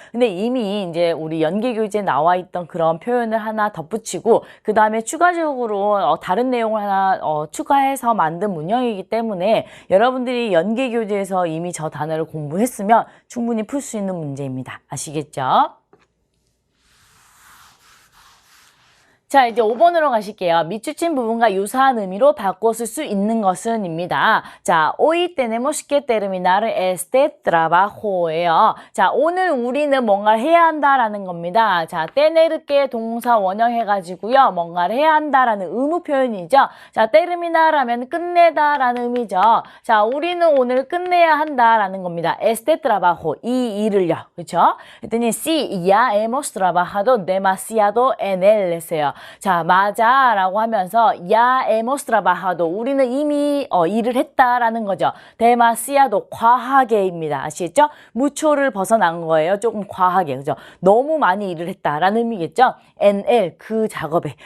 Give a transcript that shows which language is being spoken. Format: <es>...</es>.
<ko>근데 이미 이제 우리 연계교재에 나와 있던 그런 표현을 하나 덧붙이고 그 다음에 추가적으로 다른 내용을 하나 추가해서 만든 문형이기 때문에 여러분들이 연계교재에서 이미 저 단어를 공부했으면 충분히 풀 수 있는 문제입니다. 아시겠죠? 자, 이제 5번으로 가실게요. 밑줄친 부분과 유사한 의미로 바꿨을 수 있는 것은 입니다.</ko> <es>자, hoy tenemos que terminar este trabajo예요.</es> <ko>자, 오늘 우리는 뭔가를 해야 한다라는 겁니다. 자, tener게 동사 원형해가지고요. 뭔가를 해야 한다라는 의무 표현이죠. 자, terminar 하면 끝내다라는 의미죠. 자, 우리는 오늘 끝내야 한다라는 겁니다.</ko> <es>este trabajo,</es> <ko>이 일을요. 그렇죠?</ko> <es>그랬더니 sí, ya hemos trabajado demasiado en él 했어요.</es> <ko>자, 맞아 라고 하면서</ko> <es>ya hemos trabajado</es> <ko>우리는 이미 일을 했다라는 거죠. demasiado 과하게입니다. 아시겠죠? 무초를 벗어난 거예요. 조금 과하게. 그죠? 너무 많이 일을 했다라는 의미겠죠?</ko> <es>en él</es> <ko>그 작업에.</ko>